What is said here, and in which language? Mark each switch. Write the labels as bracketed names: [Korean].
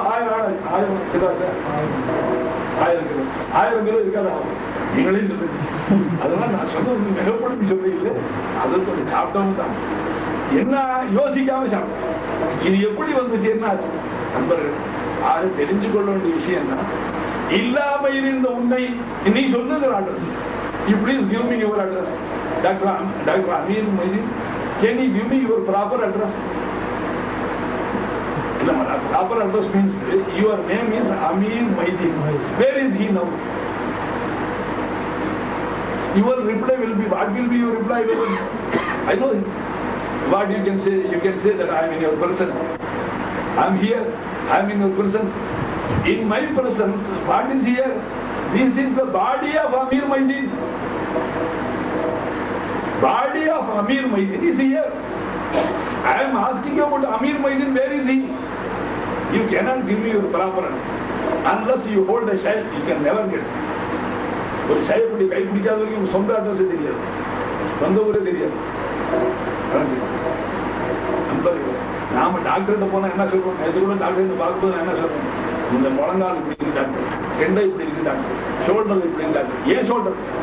[Tamil] 1000 ஆடு 1000 kilo 1000 kilo 1000 kilo இருக்காது. நீங்களே சொல்லுங்க. அதெல்லாம் நான் சொன்னது மிகப்படுத்தி சொல்றீங்களே, அது கொஞ்சம் சாப்பிட்டவங்க தான். என்ன யோசிக்காம சாப்பிட்டோம். இது எப்படி வந்துச்சு, என்ன ஆச்சு நண்பர்கள்? ஆக தெரிஞ்சு கொள்ள வேண்டிய விஷயம் என்ன, இல்லாம இருந்த உன்னை நீ சொன்னது address. [English] You please give me your address. Dr. Amir Moideen, can you give me your proper address? Proper address means your name is Amir Moideen. Where is he now? Your reply will be, what will be your reply? I know him. What you can say that I am in your presence. I am here, I am in your presence. In my presence, what is here? This is the body of Amir Moideen. Body of Amir Moideen is here. I am asking you about Amir Moideen, where is he? You cannot give me your proper answer. Unless you hold a shaykh, you can never get it. [Tamil] ஒரு ஷாயப்படி கை பிடிக்காத வரைக்கும் சொந்த address தெரியாது, சொந்த ஊரே தெரியாது. நண்பர்கள், நாம டாக்டர்கிட்ட போனா என்ன சொல்றோம்? நேற்று கூட டாக்டர் பார்க்கும்போது என்ன சொல்றோம்? இந்த முழங்கால் இப்படி இருக்கு டாக்டர், கெண்டை இப்படி இருக்கு டாக்டர், ஷோல்டர் இப்படி இருக்கு டாக்டர். ஏன் ஷோல்டர்?